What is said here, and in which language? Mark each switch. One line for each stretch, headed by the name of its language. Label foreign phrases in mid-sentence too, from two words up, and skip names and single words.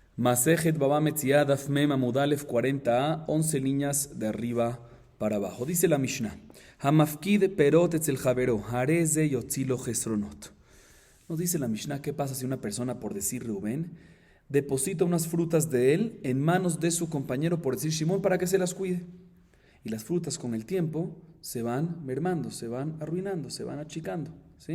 Spanish: Masejet Baba Metziah
Hebrew: דף מ עמוד א
Spanish: 40a, 11 líneas de arriba para abajo. Dice la Mishnah:
Hebrew: המפקיד פירות אצל חבירו הרי זה יוציא לו חסרונות.
Spanish: Nos dice la Mishnah, ¿qué pasa si una persona, por decir Rubén, deposita unas frutas de él en manos de su compañero, por decir Shimón, para que se las cuide? Y las frutas con el tiempo se van mermando, se van arruinando, se van achicando, ¿sí?